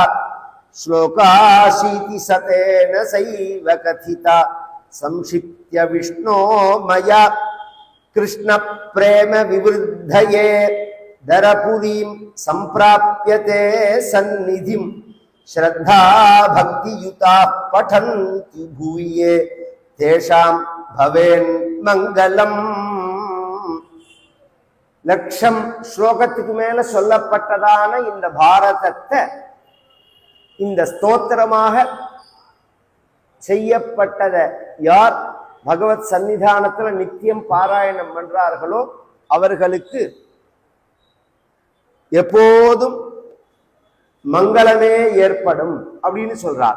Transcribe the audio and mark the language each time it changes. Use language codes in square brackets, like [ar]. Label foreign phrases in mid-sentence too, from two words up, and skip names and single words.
[sa] श्लोकाशीति सतेन सैव कथिता संक्षिप्य विष्णो मया कृष्ण प्रेम विवृद्धये दरपुरीं संप्राप्यते सन्निधिं श्रद्धा भक्ति युता पठन्ति भूये तेषां भवेन् मंगलम्. [ta] லட்சம் ஸ்லோகத்துக்கு மேல சொல்லப்பட்டதான இந்த பாரதத்தை இந்த ஸ்தோத்திரமாக செய்யப்பட்டத யார் பகவத் சன்னிதானத்துல நித்தியம் பாராயணம் பண்றார்களோ அவர்களுக்கு எப்போதும் மங்களமே ஏற்படும் அப்படின்னு சொல்றார்.